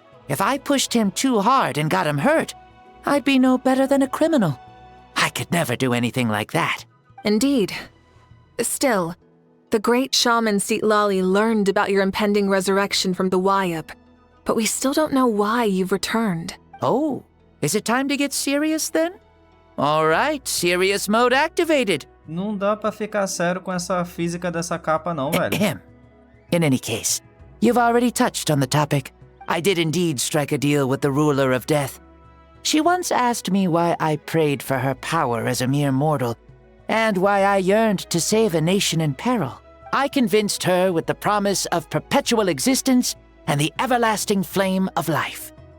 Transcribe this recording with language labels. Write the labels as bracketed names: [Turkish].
[English] If I pushed him too hard and got him hurt, I'd be no better than a criminal. I could never do anything like that. Indeed. Still, The great shaman Lali learned about your impending resurrection from the Wayup, but we still don't know why you've returned. Oh, is it time to get serious then? All right, serious mode activated. [Portuguese] Não dá pra ficar sério com essa física dessa capa não, velho. [English] In any case, you've already touched on the topic. I did indeed strike a deal with the ruler of death. She once asked me why I prayed for her power as a mere mortal, and why I yearned to save a nation in peril. I convinced her with the promise of perpetual existence and the everlasting flame of life.